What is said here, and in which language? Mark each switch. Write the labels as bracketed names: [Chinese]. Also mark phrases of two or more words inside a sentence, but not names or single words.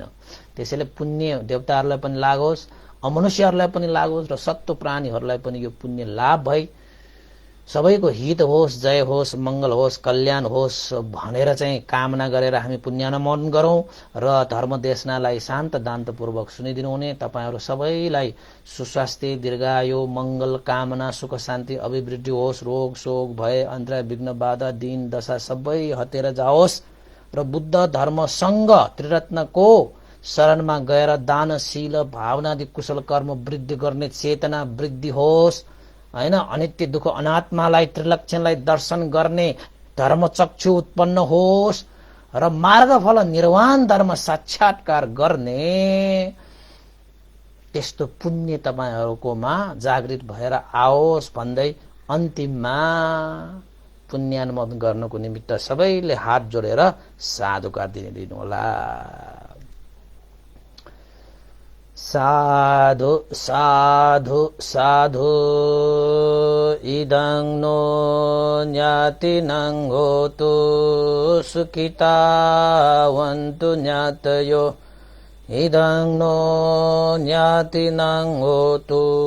[Nepali] त्यसैले पुण्य देवताहरूलाई पनि लागोस्, अमनुष्यहरूलाई पनि लागोस् र सत्व प्राणीहरूलाई पनि यो पुण्य लाभ भई सबैको हित होस्, जय होस्, मंगल होस्, कल्याण होस् भनेर चाहिँ कामना गरेर हामी पुण्यानुमोदन गरौं र धर्म देशनालाई शान्त दान्तपूर्वक सुनिदिनु हुने तपाईहरु सबैलाई सुस्वास्थ्य, दीर्घायु, मंगल कामना, सुख शान्ति, अभिवृद्धि होस्, रोग शोक भय अन्तराय विघ्न बाधा दीन दशा सबै हटेर जाओस् र बुद्ध धर्म संघ त्रिरत्नको शरणमा गएर दानशील भावनादि कुशल कर्म वृद्धि गर्ने चेतना वृद्धि होस् हैन। अनित्य दुःख अनात्मालाई त्रिलक्षणलाई दर्शन गर्ने धर्मचक्षु उत्पन्न होस् र मार्गफल निर्वाण धर्म साक्षात्कार गर्ने त्यस्तो पुण्य तपाईहरुकोमा जागृत भएर आओस् भन्दै अन्तिममा पुण्यानुमोदन गर्नको निमित्त सबैले हात जोडेर साधुकार दिनु होला। [Pali] साधु साधु साधु इदं नो ज्ञातिनं होतु सुखितावन्तु ज्ञातयो इदं नो ज्ञातिनं होतु